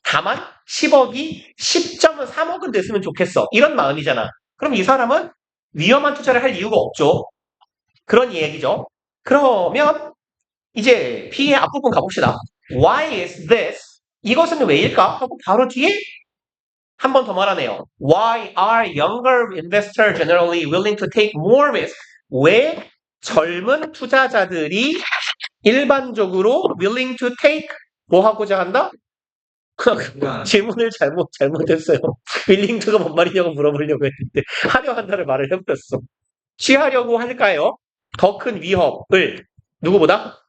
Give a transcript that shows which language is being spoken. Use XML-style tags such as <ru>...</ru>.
<ko>다만 10억이 10.3억은 됐으면 좋겠어. 이런 마음이잖아. 그럼 이 사람은 위험한 투자를 할 이유가 없죠. 그런 얘기죠. 그러면 이제 B의 앞부분 가봅시다.</ko> <en>Why is this?</en> <ko>이것은 왜일까? 하고 바로 뒤에 한 번 더 말하네요.</ko> <en>Why are younger investors generally willing to take more risk?</en> <ko>왜 젊은 투자자들이 일반적으로</ko> <en>willing to take</en> <ko>뭐 하고자 한다? 질문을 잘못했어요. willing to가 뭔 말이냐고 물어보려고 했는데 하려 한다는 말을 해버렸어. 취하려고 할까요? 더 큰 위협을 누구보다?</ko>